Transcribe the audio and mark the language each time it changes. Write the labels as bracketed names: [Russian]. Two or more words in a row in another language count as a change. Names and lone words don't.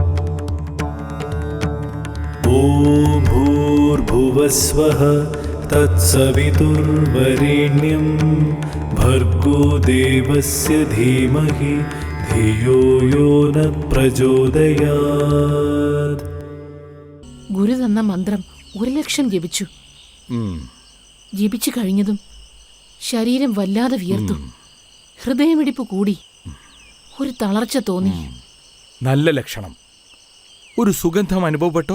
[Sanskrit] ॐ भूर्भुवस्वः तत्सवितुर्वरेण्यं भर्गो देवस्य धीमहि धियो यो न प्रचोदयात्। [Malayalam] ഗുരു തന്ന മന്ത്രം 1,00,000 ജപിച്ചു. ജപിച്ചു കഴിഞ്ഞതും ശരീരം വല്ലാതെ വിയർത്തു. ഹൃദയമിടിപ്പ് കൂടി. ഒരു തളർച്ച തോന്നി. നല്ല ലക്ഷണം. ഒരു സുഗന്ധം അനുഭവപ്പെട്ടോ?